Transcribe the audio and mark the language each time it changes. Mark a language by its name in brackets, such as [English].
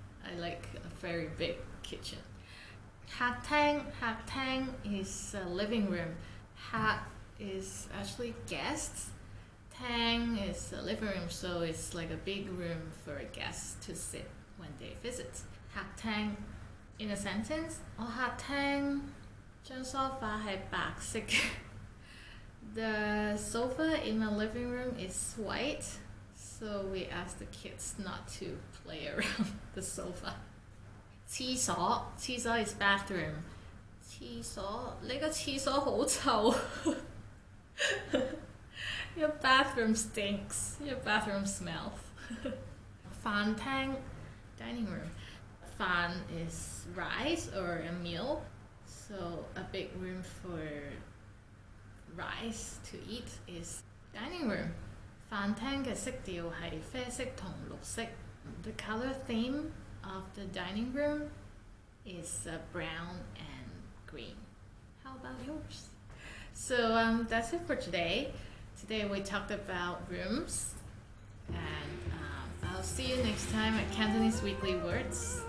[English] I like a very big kitchen. 客廳 is a living room. 客 is actually guests. Tang is a living room, so it's like a big room for guests to sit when they visit. 客廳 in a sentence, [Cantonese] 我客廳張 sofa 係白色嘅。 [English] The sofa in my living room is white, so we asked the kids not to play around the sofa. 廁所 is bathroom. [Cantonese] 廁所你個廁所好臭 [English] Your bathroom stinks. Your bathroom smells. 飯廳 dining room. 飯 is rice or a meal, so a big room for rice to eat is dining room. [Cantonese] 飯廳嘅色調係啡色同綠色。 [English] The color theme of the dining room is brown and green. How about yours? So that's it for today. Today we talked about rooms, and I'll see you next time at Cantonese Weekly Words.